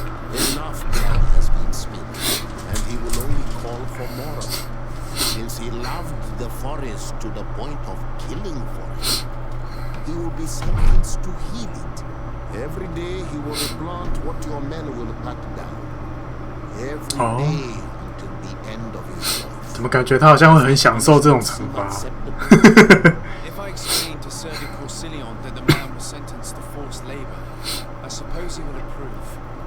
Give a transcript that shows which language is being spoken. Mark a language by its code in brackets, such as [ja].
[en] Enough blood has been spilled, and he will only call for more. Since he loved the forest to the point of killing for it, he will be sentenced to heal it. Every day he will replant what your men will cut down. Every day until the end of his life. [zh] 怎么感觉他好像会很享受这种惩罚 [en] ？If I explain to Sir de Corsillon that the man was sentenced to forced labor, I suppose he will approve.